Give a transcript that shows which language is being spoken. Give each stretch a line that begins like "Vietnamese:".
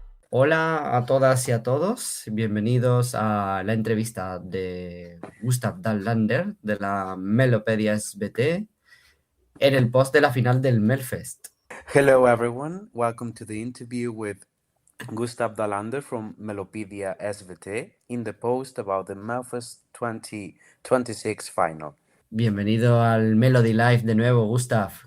Spanish: Hola a todas y a todos, bienvenidos a la entrevista de Gustav Dahlander de la Mellopedia SVT en el post de la final del Melfest.
English: Hello, everyone. Welcome to the interview with Gustav Dahlander from Mellopedia SVT in the post about the Melfest 2026 final.
Spanish: Bienvenido al MelodiLive de nuevo, Gustav.